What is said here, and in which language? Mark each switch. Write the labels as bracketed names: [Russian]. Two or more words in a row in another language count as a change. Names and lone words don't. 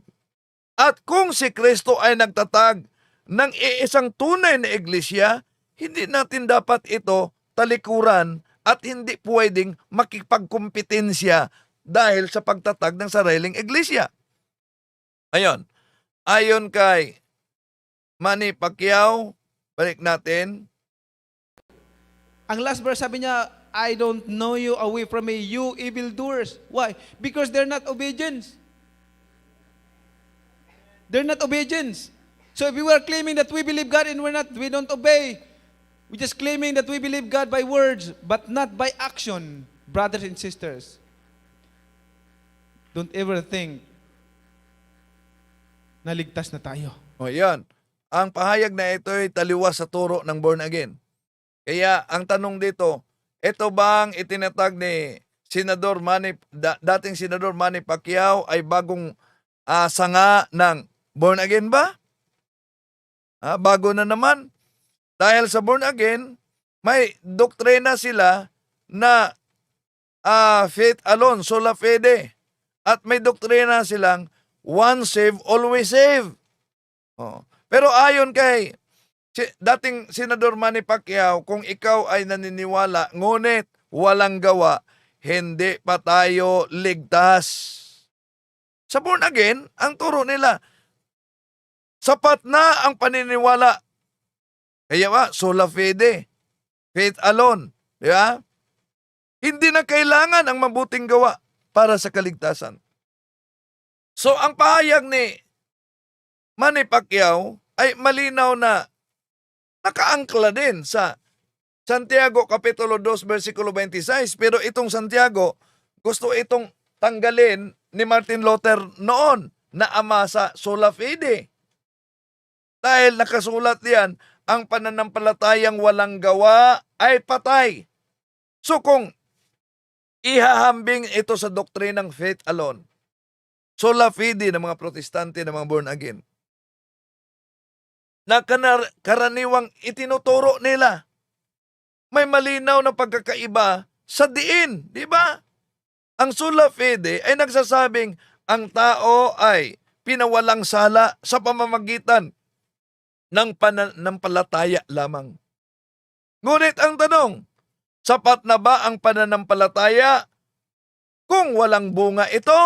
[Filipino] At kung si Kristo ay nagtatag ng iisang tunay na iglesia, hindi natin dapat ito talikuran at hindi pwedeng makipagkompetensya dahil sa pagtatag ng sariling iglesia. Ayon kay Manny Pacquiao, balik natin. Ang [English] last verse [Filipino] sabi niya, [English] I don't know you, away from me, you evildoers. Why? Because they're not obedient. They're not obedient. So if we were claiming that we believe God and we don't obey, we're just claiming that we believe God by words, but not by action, brothers and sisters. Don't ever think [Filipino] na ligtas na tayo. Yan. Ang pahayag na ito ay taliwas sa turo ng [English] born again. [Filipino] Kaya ang tanong dito, ito bang itinatag ni dating Senador Manny Pacquiao ay bagong sanga ng [English] born again [Filipino] ba? Bago na naman. Dahil sa [English] born again, [Filipino] may doktrina sila na [English] faith alone, [Latin] sola fide. [Filipino] At may doktrina silang [English] once saved, always saved. [Filipino] Pero ayon kay dating Senador Manny Pacquiao, kung ikaw ay naniniwala, ngunit walang gawa, hindi pa tayo ligtas. Sa [English] born again, [Filipino] ang turo nila, sapat na ang paniniwala. [Latin] Kaya sola fide, [English] faith alone. [Filipino] Di ba? Hindi na kailangan ang mabuting gawa para sa kaligtasan. So ang pahayag ni Manny Pacquiao ay malinaw na nakaangkla din sa Santiago Kapitulo 2, versikulo 26. Pero itong Santiago, gusto itong tanggalin ni Martin Luther noon na ama sa [Latin] sola fide. [Filipino] Dahil nakasulat yan, ang pananampalatayang walang gawa ay patay. So kung ihahambing ito sa doktrinang [English] faith alone, [Latin] sola fide [Filipino] ng mga protestante, ng mga [English] born again, [Filipino] na karaniwang itinuturo nila, may malinaw na pagkakaiba sa diin, di ba? Ang [Latin] sola fide [Filipino] ay nagsasabing ang tao ay pinawalang sala sa pamamagitan ng pananampalataya lamang. Ngunit ang tanong, sapat na ba ang pananampalataya kung walang bunga ito?